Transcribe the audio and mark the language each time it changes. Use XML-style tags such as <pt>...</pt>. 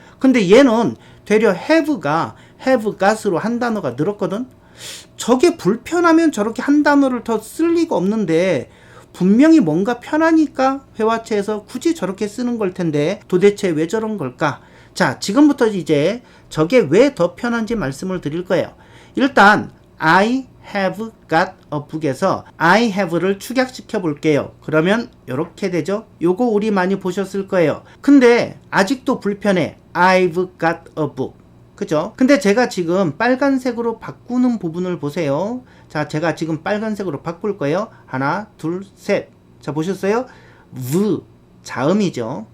<ko>근데 얘는 되려 have가</ko> <en>have got</en> <ko>으로 한 단어가 늘었거든. 저게 불편하면 저렇게 한 단어를 더 쓸 리가 없는데 분명히 뭔가 편하니까 회화체에서 굳이 저렇게 쓰는 걸 텐데 도대체 왜 저런 걸까? 자, 지금부터 이제 저게 왜 더 편한지 말씀을 드릴 거예요. 일단</ko> <en>I have got a book</en> <ko>에서 I have를 축약시켜 볼게요. 그러면 이렇게 되죠. 요거 우리 많이 보셨을 거예요. 근데 아직도 불편해.</ko> <en>I've got a book.</en> <ko>그죠? 근데 제가 지금 빨간색으로 바꾸는 부분을 보세요. 자, 제가 지금 빨간색으로 바꿀 거예요. 하나, 둘, 셋. 자, 보셨어요? V, 자음이죠.</ko>